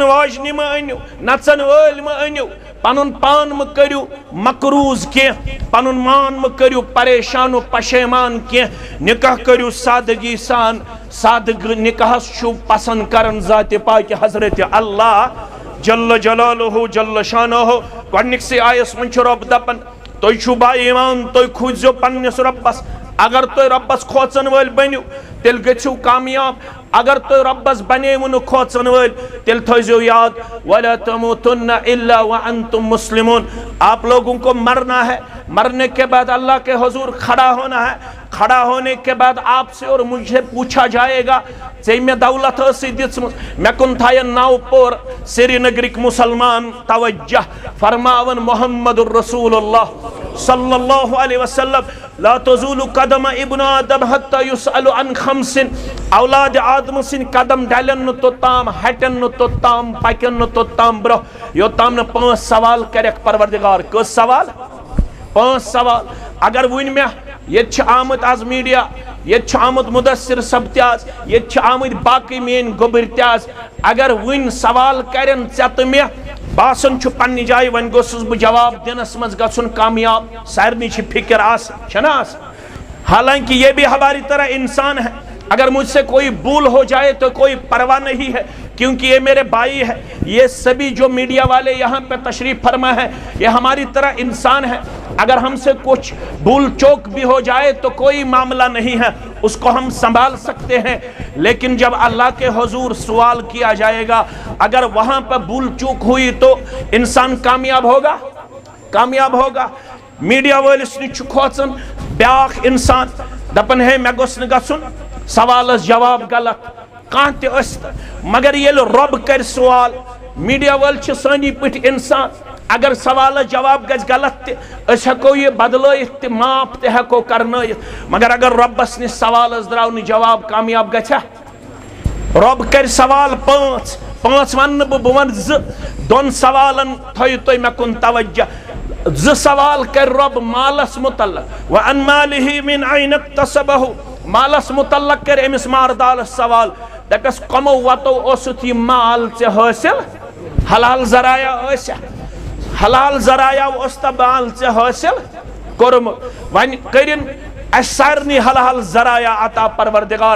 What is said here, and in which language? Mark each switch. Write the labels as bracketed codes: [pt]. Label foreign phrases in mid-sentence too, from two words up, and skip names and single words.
[ks] واجنہِ مہ أنِو نژن وٲلۍ مہ أنِو پنن پان مہ کٔرِو مقروض کینٛہہ پنن مان مہ کٔرِو پریشان و پشیمان کینٛہہ نکاح کٔرِو سادگی سان سادگ نکاحس چھُ پسند کرن ذاتِ پاکہِ حضرت اللہ جل جلالہ جل شانہ گۄڈنِکسٕے آیس منٛز چھُ رۄب دپان تُہۍ چھُو با ایمان تُہۍ کھوٗژزیو پننِس رۄبس اگر تُہۍ رۄبس کھوژن وٲلۍ بٔنِو تیٚلہِ گٔژھِو کامیاب اگر تُہۍ رۄبس بنیوٕ نہٕ کھوژن وٲلۍ تیٚلہِ تھٲیزیو یاد [ar] وَلَا تَمُوتُنَّ إِلَّا وَأَنْتُمْ مُسْلِمُونَ [ur] آپ لوگوں کو مرنا ہے مرنے کے بعد اللہ کے حضور کھڑا ہونا ہے کھڑا ہونے کے بعد آپ سے اور مجھ سے پوچھا جائے گا [ks] ژےٚ مےٚ دولت ٲسٕے دِژمٕژ مےٚ کُن تھاین نو پور سری نگرٕکۍ مُسلمان توجہ فرماون محمد [ar] الرسول اللہ صلی اللہ علیہ وسلم لا تزول قدم ابن آدم حتى يسأل عن خمس [ks] اولاد آدم سن قدم ڈلن نہ توٚتام ہٹن نہ توٚتام پکن نہ توٚتام برونٛہہ یوٚتام نہ 5 سوال کرکھ پروردگار کٔژ سوال 5 سوال اگر ون مےٚ ییٚتہِ چھِ آمٕتۍ آز میڈیا ییٚتہِ چھُ آمُت مدثر صٲب تہِ آز ییٚتہِ چھِ آمٕتۍ باقٕے میٲنۍ گوٚبٕرۍ تہِ آز اگر ون سوال کرن ژےٚ تہٕ مےٚ باسان چھُ پننہِ جایہِ وۄنۍ گوٚژھُس بہٕ جواب دِنس منٛز گژھُن کامیاب سارنٕے چھِ فکر آسان چھنا آسان [ur] حالانکہ یہ بھی ہماری طرح انسان ہے اگر مجھ سے کوئی بھول ہو جائے تو کوئی پرواہ نہیں ہے کیونکہ یہ میرے بھائی ہے یہ سبھی جو میڈیا والے یہاں پہ تشریف فرما ہے یہ ہماری طرح انسان ہے اگر ہم سے کچھ بھول چوک بھی ہو جائے تو کوئی معاملہ نہیں ہے اس کو ہم سنبھال سکتے ہیں لیکن جب اللہ کے حضور سوال کیا جائے گا اگر وہاں پہ بھول چوک ہوئی تو انسان کامیاب ہوگا [ks] میڈیا وٲلِس نِش چھُ کھوژان بیاکھ انسان دپان ہے مےٚ گوٚژھ نہٕ گژھُن سوالس جواب غلط کانٛہہ تہِ ٲسۍ مگر ییٚلہِ رۄب کرِ سوال میڈیا وٲلۍ چھِ سٲنی پٲٹھۍ انسان اگر سوالس جواب گژھِ غلط تہِ أسۍ ہٮ۪کو یہِ بدلٲیِتھ تہِ معاف تہِ ہٮ۪کو کرنٲیِتھ مگر اگر رۄبس نِش سوالس درٛاو نہٕ جواب کامیاب گژھیا رۄب کرِ سوال 5 ونہٕ نہٕ بہٕ ونہٕ 2 2 سوالن تھٲیِو تُہۍ مےٚ کُن توجہ 2 سوال کر رب مالس متعلق [ar] وَأَنْ مَالِهِ مِنْ أَيْنَ اكْتَسَبَهُ [ks] مالس متعلق کر امس ماردالس سوال دپس کمو وتو اوسُتھ یہِ مال ژےٚ حٲصِل حلال ذرایع ٲسیا حلال ذرایع اوس تا مال ژےٚ حٲصِل کوٚرمُت وۄنۍ کٔرِن اَسہِ سارنٕے حلال ذرایع عطا پروردگار